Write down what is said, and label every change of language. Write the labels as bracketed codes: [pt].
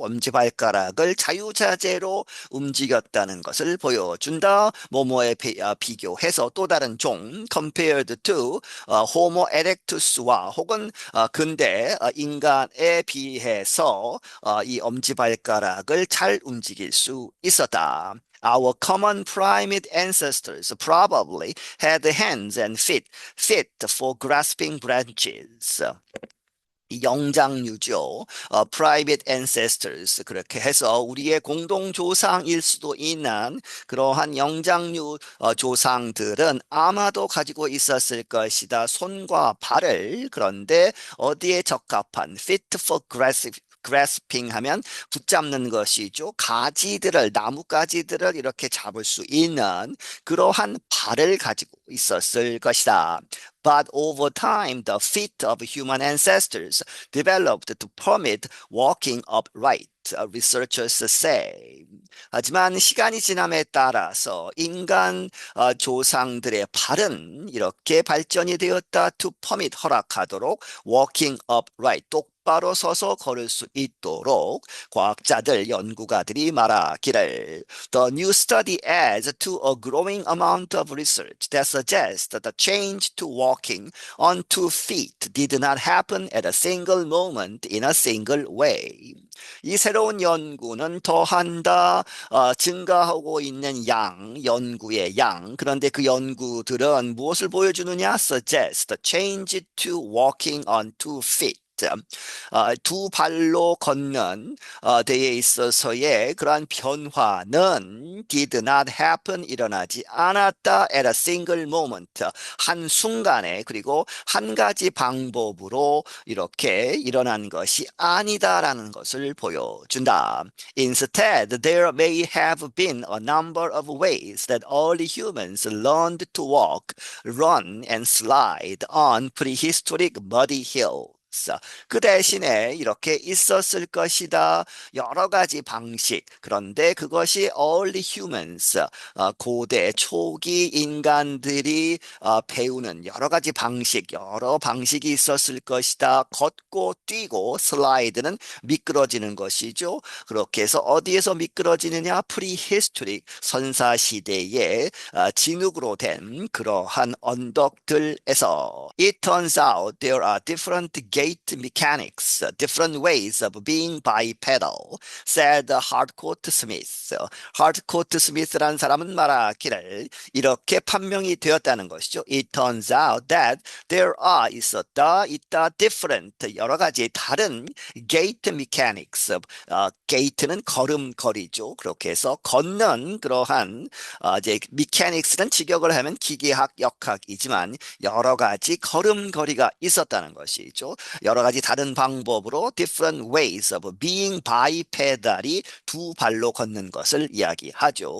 [ko] 엄지발가락을 자유자재로 움직였다는 것을 보여준다. 뭐뭐에 비교해서 또 다른 종 [en] compared to [ko] Homo erectus와 혹은 근대 인간에 비해서 이 엄지발가락을 잘 움직일 수 있었다. [en] Our common primate ancestors probably had hands and feet fit for grasping branches. [ko] 이 영장류죠. [en] private ancestors [ko] 그렇게 해서 우리의 공동 조상일 수도 있는 그러한 영장류 조상들은 아마도 가지고 있었을 것이다. 손과 발을 그런데 어디에 적합한 [en] fit for [ko] grasping 하면 붙잡는 것이죠. 가지들을, 나뭇가지들을 이렇게 잡을 수 있는 그러한 발을 가지고 있었을 것이다. [en] But over time, the feet of human ancestors developed to permit walking upright, researchers say. [ko] 하지만 시간이 지남에 따라서 인간 조상들의 발은 이렇게 발전이 되었다. [en] To permit [ko] 허락하도록 [en] walking upright [ko] 똑바로 서서 걸을 수 있도록 과학자들 연구가들이 말하기를 [en] The new study adds to a growing amount of research that suggests that the change to walking on 2 feet did not happen at a single moment in a single way. [ko] 이 새로운 연구는 더한다 증가하고 있는 연구의 양. 그런데 그 연구들은 무엇을 보여주느냐? [en] Suggest a change to walking on 2 feet. [ko] 두 발로 걷는 데에 있어서의 그러한 변화는 [en] did not happen [ko] 일어나지 않았다 [en] at a single moment [ko] 한 순간에 그리고 한 가지 방법으로 이렇게 일어난 것이 아니다라는 것을 보여준다. [en] Instead, there may have been a number of ways that early humans learned to walk, run, and slide on prehistoric muddy hills. [ko] 그 대신에 이렇게 있었을 것이다. 여러 가지 방식. 그런데 그것이 early humans, 고대 초기 인간들이 배우는 여러 가지 방식, 여러 방식이 있었을 것이다. 걷고 뛰고 슬라이드는 미끄러지는 것이죠. 그렇게 해서 어디에서 미끄러지느냐? [en] prehistoric [ko] 선사시대의 진흙으로 된 그러한 언덕들에서 [en] It turns out there are different gait mechanics, different ways of being bipedal, said Harcourt Smith. [ko] Harcourt Smith라는 사람은 말하기를 이렇게 판명이 되었다는 것이죠. [en] It turns out that there are [ko] 있다 [en] different [ko] 여러 가지 다른 [en] gait mechanics. [ko] gait는 걸음걸이죠. 그렇게 해서 걷는 그러한 이제 mechanics는 직역을 하면 기계학 역학이지만 여러 가지 걸음걸이가 있었다는 것이죠. 여러 가지 다른 방법으로 [en] different ways of being bipedal [ko] 이 두 발로 걷는 것을 이야기하죠.